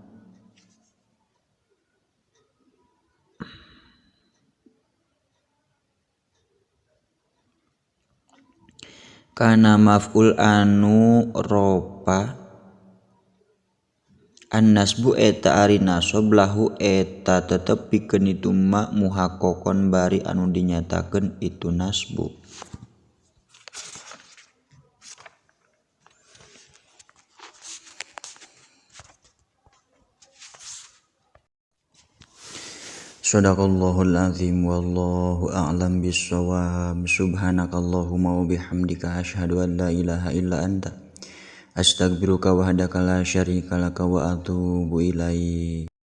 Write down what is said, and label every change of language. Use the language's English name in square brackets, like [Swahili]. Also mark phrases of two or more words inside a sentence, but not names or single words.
[Sundanese] kana maf'ul anu ropa an-nasbu eta ari nasab lahu eta tetep pikeun itu ma muhaqqaqon bari anu dinyatakeun itu nasbu. [Arabic] صدق الله العظيم والله أعلم بالصواب. سبحانك اللهم وبحمدك أشهد أن لا إله إلا أنت أستغفرك وحدك لا شريك لك وأتوب إليك.